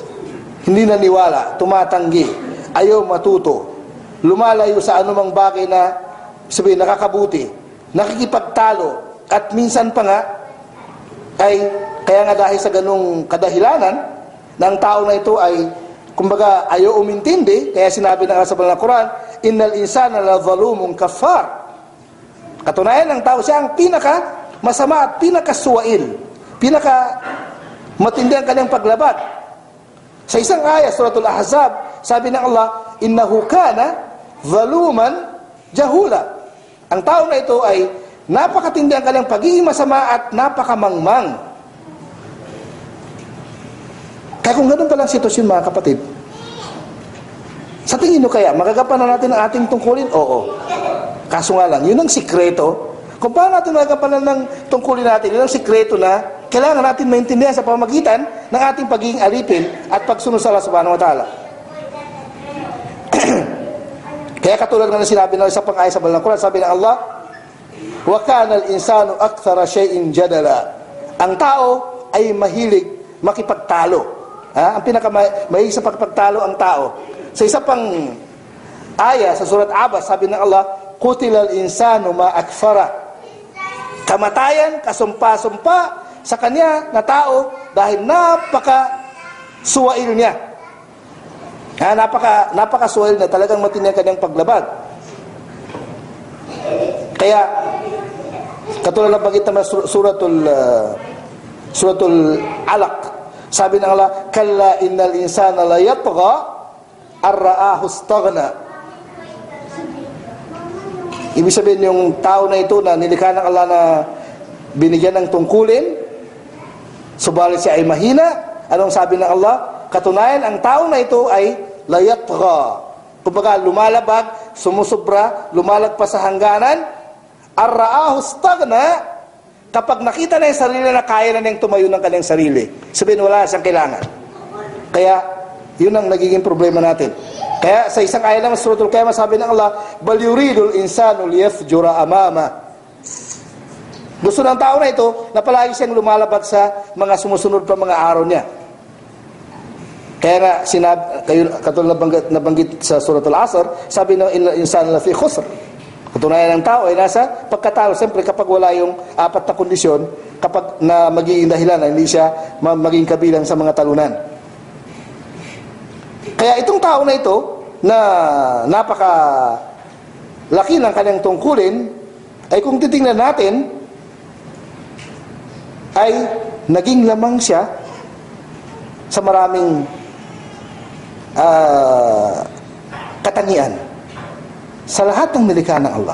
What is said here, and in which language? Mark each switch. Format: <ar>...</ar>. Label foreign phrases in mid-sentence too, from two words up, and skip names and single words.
<tl>Hindi naniwala, tumatanggi, ayaw matuto, lumalayo sa anumang bagay na sabihin nakakabuti, nakikipagtalo, at minsan pa nga ay kaya nga dahil sa ganung kadahilanan ng tao na ito ay kumbaga ayaw umintindi, kaya sinabi ng Allah sa Banal na Quran,</tl> <ar>إن الإنسان لظلوم كفار.</ar> <tl>Katunayan ng tao siya ang pinaka masama at pinakasuwail, pinaka matindi ang kanyang paglabag. Sa isang ayat suratul Ahzab, sabi ng Allah,</tl> <ar>إنه كان ظلوما جهولا.</ar> <tl>Ang tao na ito ay napakatindi ang kanyang pagiging masama at napakamangmang. Kaya kung ganun palang sitwasyon, mga kapatid, sa tingin nyo kaya, magagapan na natin ang ating tungkulin? Oo. Kaso nga lang, yun ang sikreto. Kung paano natin magagapan ng tungkulin natin, yun ang sikreto na kailangan natin maintindihan sa pamamagitan ng ating pagiging alipin at pagsunod sa</tl> <ar>الله سبحانه وتعالى.</ar> <tl>Kaya katulad nga na sinabi na sa pang-ayat sa Banal na Quran, sabi ng Allah,</tl> <ar>وكان الإنسان أكثر شيء جدلا.</ar> <tl>Ang tao ay mahilig makipagtalo. Ang pinakamahilig sa pagpagtalo ang tao. Sa isa pang aya sa surat Abbas, sabi ng Allah,</tl> <ar>قتل الإنسان ما أكفره.</ar> <tl>Kamatayan, kasumpa-sumpa sa kanya na tao dahil napaka-suwail niya. Napaka-suwail na talagang matindi ang kanyang paglabag. Kaya katulad ng bagit naman suratul Alaq, sabi ng Allah,</tl> <ar>كلا إن الإنسان ليطغى أن رآه استغنى.</ar> <tl>Ibig sabihin yung tao na ito na nilikha ng Allah na binigyan ng tungkulin, subalit siya ay mahina. Anong sabi ng Allah? Katunayan, ang tao na ito ay</tl> <ar>ليطغى.</ar> <tl>Kumbaga, lumalabag, sumusubra, lumalagpas sa hangganan.</tl> <ar>رآه استغنى,</ar> <tl>kapag nakita na yung sarili na kaya na niyang tumayo ng kanyang sarili, sabihin wala siyang kailangan. Kaya yun ang nagiging problema natin. Kaya sa isang ayat naman suratul Qiyamah, sabi ng Allah,</tl> <ar>بل يريد الإنسان ليفجر أمامه.</ar> <tl>Gusto ng tao na ito na palagi siyang lumalabag sa mga sumusunod pa mga araw niya. Kaya nga katulad nabanggit sa suratul Asr, sabi ng</tl> <ar>إن الإنسان لفي خسر.</ar> <tl>Katunayan ng tao ay nasa pagkatalo. Siyempre kapag wala yung apat na kondisyon, kapag na magiging dahilan na hindi siya maging kabilang sa mga talunan. Kaya itong tao na ito na napaka laki ng kanyang tungkulin, ay kung titingnan natin, ay naging lamang siya sa maraming katangian sa lahat ng nilikha ng Allah.</tl>